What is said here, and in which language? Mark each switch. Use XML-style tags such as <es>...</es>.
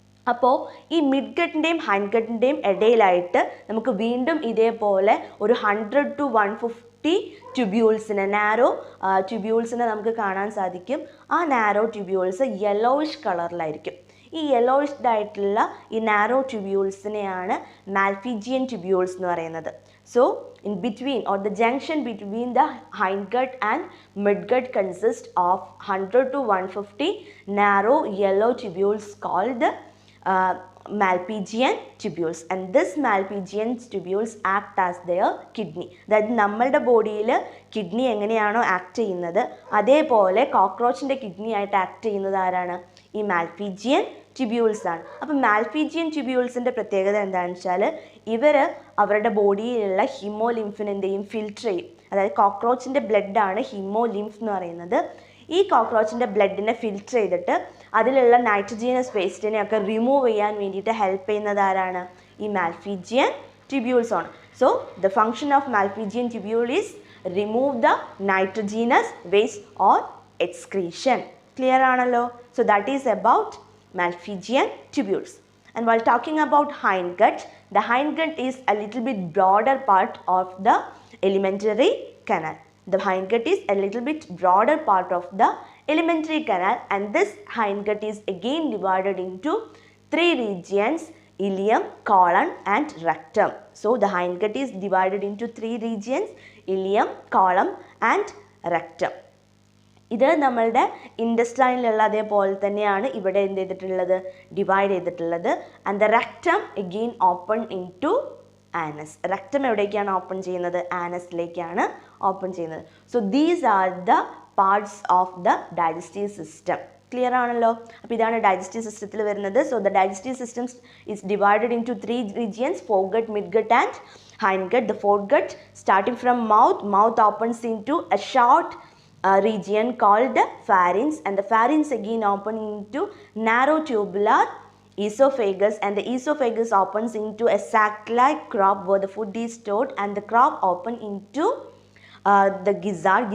<ml>അപ്പോൾ ഈ മിഡ്ഗട്ടിൻ്റെയും ഹൈൻഡ്ഗട്ടിൻ്റെയും ഇടയിലായിട്ട് നമുക്ക് വീണ്ടും ഇതേപോലെ ഒരു 100 to 150 ട്യൂബ്യൂൾസിനെ, നാരോ ട്യൂബ്യൂൾസിനെ നമുക്ക് കാണാൻ സാധിക്കും. ആ നാരോ ട്യൂബ്യൂൾസ് യെല്ലോയിഷ് കളറിലായിരിക്കും. ഈ യെല്ലോയിഷ്ഡ് ആയിട്ടുള്ള ഈ നാരോ ട്യൂബ്യൂൾസിനെയാണ് മാൽപീജിയൻ ട്യൂബ്യൂൾസ് എന്ന് പറയുന്നത്.</ml> <en>So in between or the junction between the hindgut and midgut consists of 100 to 150 narrow yellow tubules called Malpighian tubules, and this Malpighian tubules act as their kidney.</en> <ml>അതായത് നമ്മളുടെ ബോഡിയിൽ kidney എങ്ങനെയാണോ act ചെയ്യുന്നത് അതേപോലെ കോക്രോച്ചിൻ്റെ kidney ആയിട്ട് act ചെയ്യുന്നത് ആരാണ്? ഈ മാൽപീജിയൻ ട്യൂബ്യൂൾസ് ആണ്. അപ്പം മാൽപീജിയൻ ട്യൂബ്യൂൾസിൻ്റെ പ്രത്യേകത എന്താണെന്ന് വെച്ചാൽ ഇവർ അവരുടെ ബോഡിയിലുള്ള ഹിമോലിംഫിനെ എന്തെയും ഫിൽറ്റർ ചെയ്യും. അതായത് കോക്രോച്ചിൻ്റെ ബ്ലഡാണ് ഹിമോലിംഫ് എന്ന് പറയുന്നത്. ഈ കോക്രോച്ചിൻ്റെ ബ്ലഡിനെ ഫിൽറ്റർ ചെയ്തിട്ട് അതിലുള്ള നൈട്രജീനസ് വേസ്റ്റിനെയൊക്കെ റിമൂവ് ചെയ്യാൻ വേണ്ടിയിട്ട് ഹെൽപ്പ് ചെയ്യുന്നത് ആരാണ്? ഈ മാൽപീജിയൻ ട്യൂബ്യൂൾസ് ആണ്.</ml> <en>So the function of Malpighian tubule is remove the nitrogenous waste or excretion.</en> <ml>Clear ആണല്ലോ?</ml> <en>So that is about Malpighian tubules. And while talking about hindgut, the hindgut is a little bit broader part of the alimentary canal. The hindgut is a little bit broader part of the alimentary canal, and this hindgut is again divided into 3 regions: ileum, colon and rectum. So the hindgut is divided into 3 regions: ileum, colon and rectum.</en> <ml>ഇത് നമ്മളുടെ ഇൻഡസ്റ്റൈനിലുള്ള അതേപോലെ തന്നെയാണ് ഇവിടെ എന്ത് ചെയ്തിട്ടുള്ളത്? Divide ചെയ്തിട്ടുള്ളത്.</ml> <en>And the rectum again open into anus.</en> <ml>Rectum എവിടേക്കാണ് open ചെയ്യുന്നത്? ആനസിലേക്കാണ് ഓപ്പൺ ചെയ്യുന്നത്.</ml> <en>So these are the parts of the digestive system.</en> <ml>Clear ആണല്ലോ? അപ്പോൾ ഇതാണ് ഡൈജസ്റ്റീവ് സിസ്റ്റത്തിൽ വരുന്നത്.</ml> <en>So the digestive system is divided into 3 regions: foregut, midgut and hindgut. The foregut starting from mouth opens into a short region called the pharynx, and the pharynx again open into narrow tubular esophagus, and the esophagus opens into a sac-like crop where the food is stored, and the crop open into the gizzard.</en>